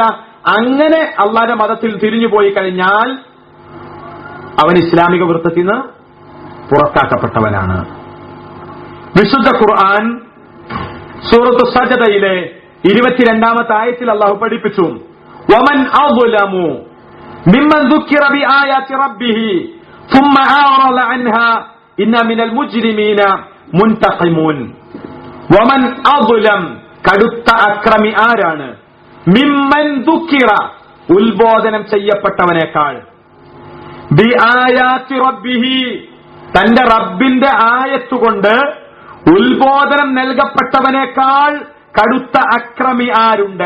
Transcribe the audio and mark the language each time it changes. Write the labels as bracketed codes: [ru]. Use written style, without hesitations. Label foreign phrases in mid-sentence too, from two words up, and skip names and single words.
[ml] അങ്ങനെ അള്ളാഹുവിന്റെ മതത്തിൽ തിരിഞ്ഞു പോയി കഴിഞ്ഞാൽ അവൻ ഇസ്ലാമിക വൃത്തത്തിൽ നിന്ന് പുറത്താക്കപ്പെട്ടവനാണ്. വിശുദ്ധ ഖുർആൻ സൂറത്തു സജദയിലെ 22ാമത്തെ ആയത്തിൽ അള്ളാഹു പഠിപ്പിച്ചു, [ar] ومن أظلم ممن ذكر بآيات ربه ثم أعرض عنها إن من المجرمين منتقمون. ومن أظلم, [ml] കടുത്ത അക്രമി ആരാണ്, [ar] ممن ذكر, [ml] ഉത്ബോധനം ചെയ്യപ്പെട്ടവനേക്കാൾ, [ar] بآيات ربه, [ml] തന്റെ റബ്ബിന്റെ ആയത്തുകൊണ്ട് ഉത്ബോധനം നൽകപ്പെട്ടവനേക്കാൾ കടുത്ത അക്രമി ആരുണ്ട്?